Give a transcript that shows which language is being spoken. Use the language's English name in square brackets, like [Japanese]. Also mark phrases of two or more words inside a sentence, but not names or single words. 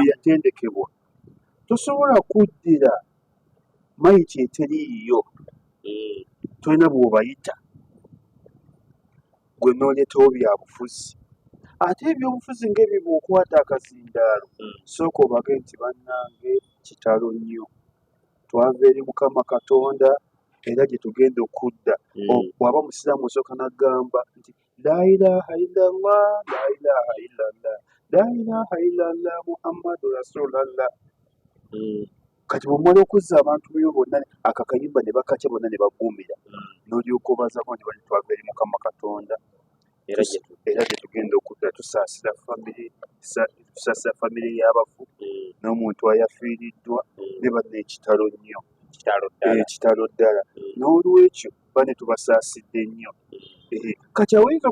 [Ganda] teyatendekebwa tosobola kuddira mayiti eteriiyo tolina bw'obayita gwe n'oleetawo byabufuzi ate ebyobufuzi ng'ebyo bw'okwata akazindaalo sooka obage nti bannange kitalo nnyo twava eri Mukama Katonda era gye tugenda okudda bw'aba musiraamu osooka n'agamba nti [Arabic] لا إله إلا الله لا إله إلا الله لا إله إلا الله لا إله إلا الله محمد رسول الله [Ganda] kati bw'omala okuzza abantu byo bonna akakayimba ne bakatya bonna ne baguumira n'olyoka obazaako nti bali twava eri Mukama Katonda era gye tugenda okudda tusaasira famire y'abafu n'omuntu ayafiiriddwa ne banna ekitalo nnyo ekitalo ddala n'olwekyo bane tubasaasidde nnyo kati awayinza